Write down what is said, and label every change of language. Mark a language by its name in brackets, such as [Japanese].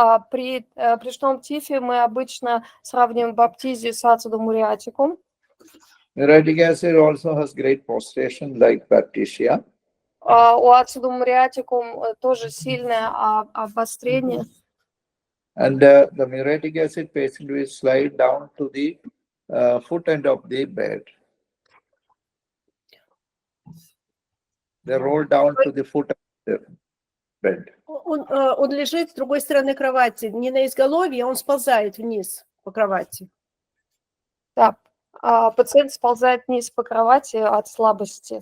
[Russian] При брюшном тифе мы обычно сравниваем баптизию с ацетум муриатикум. [English] Muriatic acid also has great prostration like Baptisia. [Russian] У ацетум муриатикум тоже сильное обострение. [English] And the muriatic acid patient will slide down to the foot end of the bed. They roll down to the foot of the bed. [Russian] Он лежит с другой стороны кровати, не на изголовье, он сползает вниз по кровати. Да, пациент сползает вниз по кровати от слабости.